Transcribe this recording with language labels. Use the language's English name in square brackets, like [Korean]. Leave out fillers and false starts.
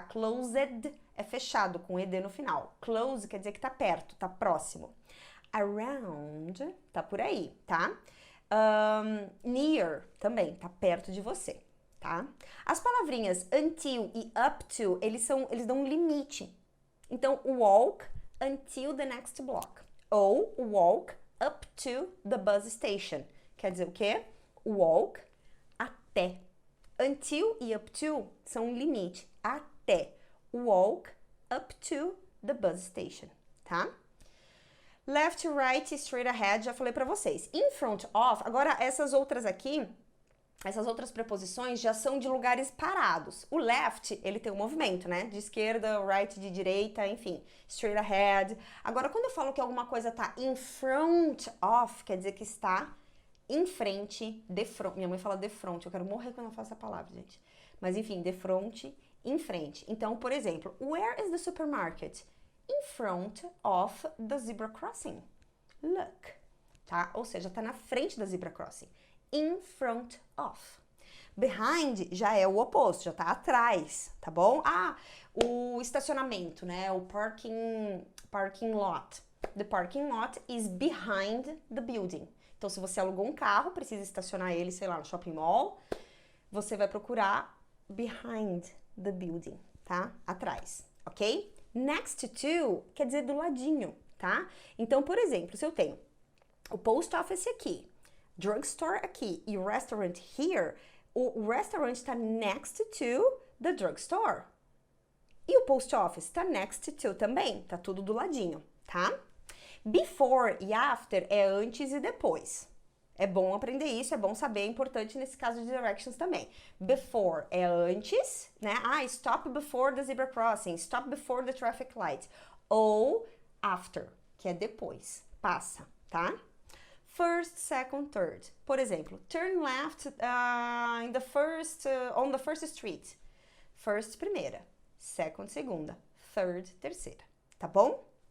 [Portuguese] Closed é fechado, com ed no final. Close quer dizer que tá perto, tá próximo. around, tá por aí, tá? Near, também, tá perto de você, tá? As palavrinhas until e up to, eles dão um limite. [English] Então, walk until the next block. Ou walk up to the bus station. [Portuguese] Quer dizer o quê? Walk até. Until e up to são um limite. Até. [English] Walk up to the bus station, tá? [Portuguese] Left, right, straight ahead, já falei pra vocês. In front of, agora essas outras aqui, essas outras preposições já são de lugares parados. O left, ele tem um movimento, né? De esquerda, right de direita, enfim. Straight ahead. Agora, quando eu falo que alguma coisa tá in front of, quer dizer que está em frente, de front. Minha mãe fala de front, eu quero morrer quando eu falo essa palavra, gente. Mas enfim, de front, em frente. [English] Então, por exemplo, where is the supermarket? In front of the zebra crossing. [Portuguese] Look, tá? Ou seja, tá na frente da zebra crossing. [English] In front of. [Portuguese] Behind já é o oposto, já tá atrás, tá bom? Ah, o estacionamento, né? O parking lot. [English] The parking lot is behind the building. [Portuguese] Então, se você alugou um carro, precisa estacionar ele, sei lá, no shopping mall, você vai procurar behind the building, tá? Atrás, ok? Next to quer dizer do ladinho, tá? Então, por exemplo, se eu tenho o post office aqui, drugstore aqui e o restaurant here, o restaurant está next to the drugstore. E o post office está next to também, tá tudo do ladinho, tá? Before e after é antes e depois. É bom aprender isso, é bom saber, é importante nesse caso de directions também. Before é antes, né? [English] Ah, stop before the zebra crossing, stop before the traffic light. [Portuguese] Ou after, que é depois, passa, tá? First, second, third. Por exemplo, [English] turn left on the first street. [Portuguese] First, primeira. Second, segunda. Third, terceira. Tá bom?